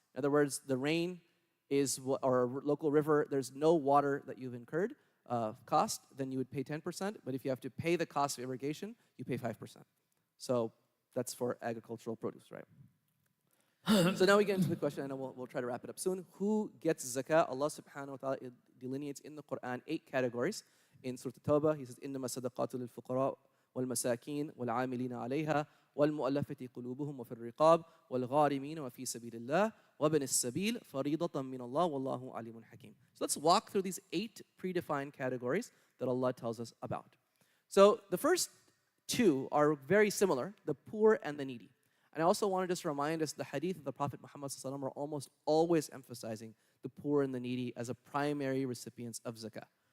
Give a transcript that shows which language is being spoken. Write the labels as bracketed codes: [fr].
[en] In other words, the rain is, or a local river, there's no water that you've incurred cost, then you would pay 10%. But if you have to pay the cost of irrigation, you pay 5%. So that's for agricultural produce, right? So now we get into the question, and we'll try to wrap it up soon. Who gets zakah? Allah subhanahu wa ta'ala delineates in the Quran 8 categories. In Surah At-Tawbah, He says, [ar] إِنَّمَا الصَّدَقَاتُ لِلْفُقَرَاءِ وَالْمَسَاكِينِ وَالْعَامِلِينَ عَلَيْهَا وَالْمُؤَلَّفَةِ قُلُوبُهُمْ وَفِي الرِّقَابِ وَالْغَارِمِينَ وَفِي سَبِيلِ اللَّهِ وَابْنِ السَّبِيلِ فَرِيضَةً مِّنَ اللَّهِ وَاللَّهُ عَلِيمٌ حَكِيمٌ. [en] So let's walk through these 8 predefined categories that Allah tells us about. So the first 2 are very similar, the poor and the needy. And I also want to just remind us the hadith of the Prophet Muhammad ﷺ are almost always emphasizing the poor and the needy as a primary recipients of zakah.